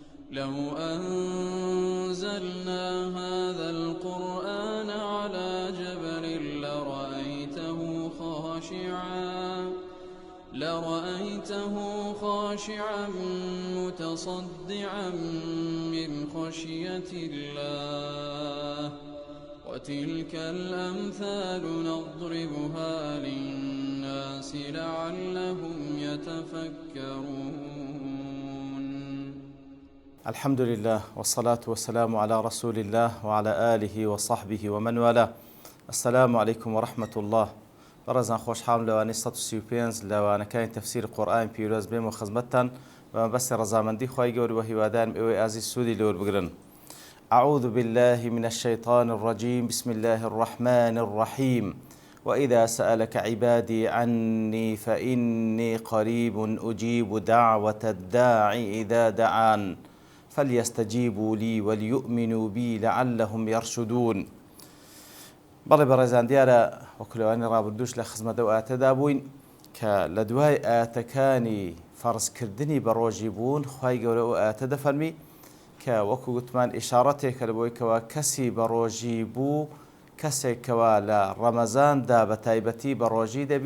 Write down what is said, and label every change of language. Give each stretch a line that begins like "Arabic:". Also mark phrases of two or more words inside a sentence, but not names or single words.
Arabic: لو أنزلنا هذا القرآن على جبل لرأيته خاشعا متصدعا من خشية الله وتلك الأمثال نضربها للناس لعلهم يتفكرون. الحمد لله والصلاة والسلام على رسول الله وعلى آله وصحبه ومن والاه. السلام عليكم ورحمة الله.
Central Kurdish: بەڕێزان خۆشحاڵم لەوانەی 135 لەوانەکانی تەفسیری قورئانی پیرۆز بێم و خزمەتتان بە مەبەستی ڕەزامەندی خوای گەورە و هیوادارم ئێوەی ئازیز سوودی لێوەربگرن.
Arabic: أعوذ بالله من الشيطان الرجيم. بسم الله الرحمن الرحيم. وإذا سألك عبادي عني فإني قريب أجيب دعوة الداعي إذا دعان فليستجيبوا لي وليؤمنوا بي لعلهم يرشدون.
Central Kurdish: بەڵێ بەڕێزان دیارە وەکلەوانی ڕابردوش لە خزمەتە و ئاتەدا بووین کە لە دوای ئاتەکانی فەرزکردنی بە ڕۆژی بوون خوای گەورە و ئاتە دەفەرمی کە وەکو گوتمان ئیشارەتێکە لە بۆی کەوا کەسی بە ڕۆژی بوو کەسێکەوە لە ڕەمەزاندا بە تایبەتی بە ڕۆژی دەبی